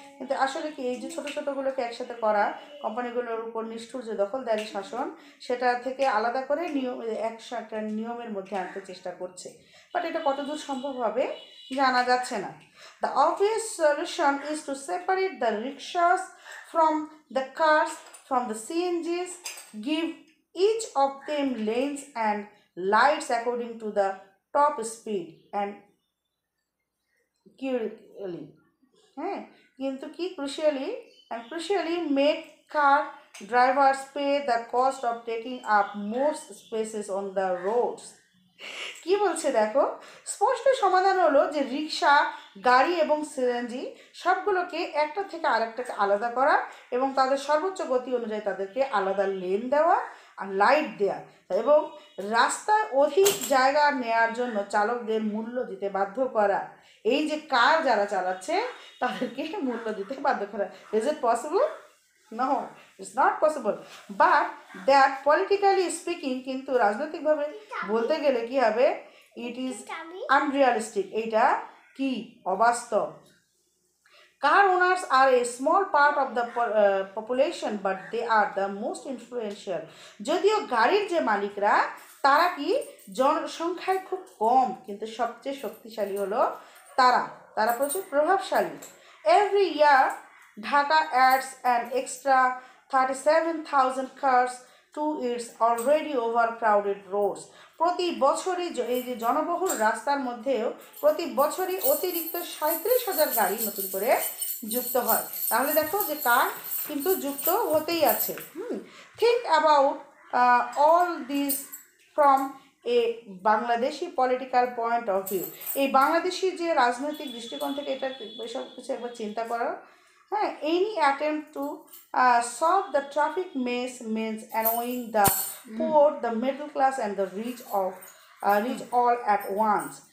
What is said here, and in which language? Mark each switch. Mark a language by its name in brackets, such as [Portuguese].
[Bangla] কিন্তু আসলে কি এই যে ছোটো ছোটোগুলোকে একসাথে করা, কোম্পানিগুলোর উপর নিষ্ঠুর যে দখলদারি শাসন, সেটা থেকে আলাদা করে একটা নিয়মের মধ্যে আনতে চেষ্টা করছে। বাট এটা কতদূর সম্ভব হবে জানা যাচ্ছে না। [English] The obvious solution is to separate the rickshaws from the cars, from the CNGs, give each of them lanes and lights according to the top speed and crucially, [Bangla] হ্যাঁ কিন্তু কি [English] crucially make car drivers pay the cost of taking up more spaces on the roads. [Bangla] কি বলছে দেখো, স্পষ্ট সমাধান হলো যে রিক্সা, গাড়ি এবং সিএনজি সবগুলোকে একটা থেকে আরেকটাকে আলাদা করা এবং তাদের সর্বোচ্চ গতি অনুযায়ী তাদেরকে আলাদা লেন দেওয়া আর লাইট দেওয়া এবং রাস্তায় অধিক জায়গা নেওয়ার জন্য চালকদের মূল্য দিতে বাধ্য করা। এই যে কার যারা চালাচ্ছে তাদেরকে মূল্য দিতে বাধ্য করা। [English] Is it possible? No, it's not possible. But that politically speaking, [Bangla] কিন্তু রাজনৈতিকভাবে বলতে গেলে কি হবে, [English] it is unrealistic. [Bangla] এইটা কি অবাস্তব। [English] Car owners are a small part of the population, but they are the most influential. [Bangla] যদিও গাড়ির যে মালিকরা তারা কি জনসংখ্যায় খুব কম, কিন্তু সবচেয়ে শক্তিশালী হলো তারা প্রচুর প্রভাবশালী। [English] Every year Dhaka adds an extra 37,000 cars to its already overcrowded roads. [Bangla] প্রতি বছরই এই যে জনবহুল রাস্তার মধ্যেও প্রতি বছরই অতিরিক্ত 37,000 গাড়ি নতুন করে যুক্ত হয়। তাহলে দেখো যে কার কিন্তু যুক্ত হতেই আছে। [English] Think about all this from a Bangladeshi political point of view. [Bangla] এই বাংলাদেশি যে রাজনৈতিক দৃষ্টিকোণ থেকে এটা এসব কিছু একবার চিন্তা করো। [English] হ্যাঁ, any attempt to solve the traffic mess means annoying the poor, the middle class and the rich all at once.